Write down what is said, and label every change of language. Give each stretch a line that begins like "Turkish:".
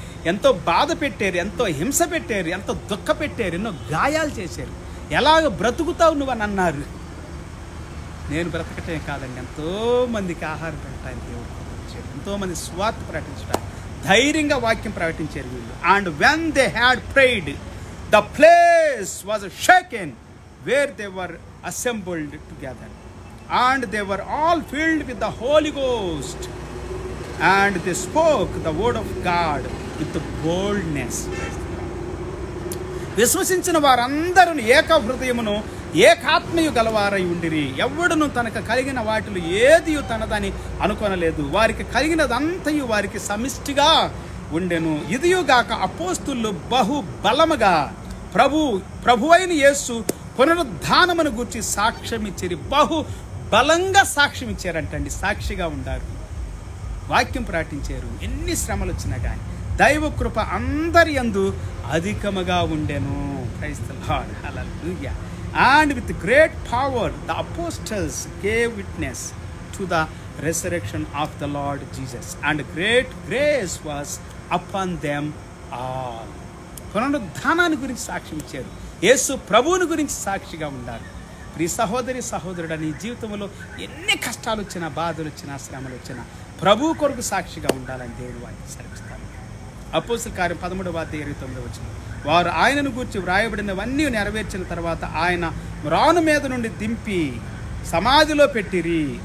Telugu: ఎంతో బాధ పెట్టారు, ఎంతో హింస పెట్టారు, ఎంతో దుఃఖ పెట్టారు, ఎన్నో గాయాలు చేశారు. ఎలాగ బ్రతుకుతావు నువ్వు అని అన్నారు. నేను బ్రతకటమే కాదండి, ఎంతోమందికి ఆహారం పెట్టడానికి దేవుడు ప్రకటించాడు, ఎంతోమంది స్వార్థ ప్రకటించడానికి ధైర్యంగా వాక్యం ప్రకటించారు వీళ్ళు.
English: And when they had prayed, the place was shaken where they were assembled together and they were all filled with the Holy Ghost and they spoke the word of God with boldness.
Telugu: విశ్వసించిన వారందరూ ఏక హృదయమును ఏకాత్మయు గలవారై ఉండిరి. ఎవడును తనకు కలిగిన వాటిలో ఏది తనదని అనుకొనలేదు. వారికి కలిగినదంతయు వారికి సమిష్టిగా ఉండెను. ఇదియుగాక అపోస్తులు బహు బలముగా ప్రభువైన యేసు పునరుద్ధానమును గూర్చి సాక్ష్యం ఇచ్చిరి. బహు బలంగా సాక్ష్యం ఇచ్చారంటండి. సాక్షిగా ఉండారు, వాక్యం ప్రకటించారు. ఎన్ని శ్రమలు వచ్చినా కానీ దైవ కృప అందరి యందు అధికముగా ఉండెను.
English: Praise the Lord. Hallelujah. And with great power the apostles gave witness to the resurrection of the Lord Jesus, and great grace was upon them all.
Telugu: పునరుద్ధానాన్ని గురించి సాక్ష్యం ఇచ్చారు. యేసు ప్రభువుని గురించి సాక్షిగా ఉండాలి. ప్రియ సహోదరి సహోదరుడు, నీ జీవితంలో ఎన్ని కష్టాలు వచ్చినా, బాధలు వచ్చినా, శ్రమలు వచ్చినా ప్రభు కొరకు సాక్షిగా ఉండాలని దేవుడు వారికి సెలవిస్తాను. అపోస్తలుల కార్యం 13వ అధ్యాయం 29వ వచనం. వారు ఆయనను గూర్చి వ్రాయబడినవన్నీ నెరవేర్చిన తర్వాత ఆయన మ్రాను మీద నుండి దింపి సమాధిలో పెట్టిరి.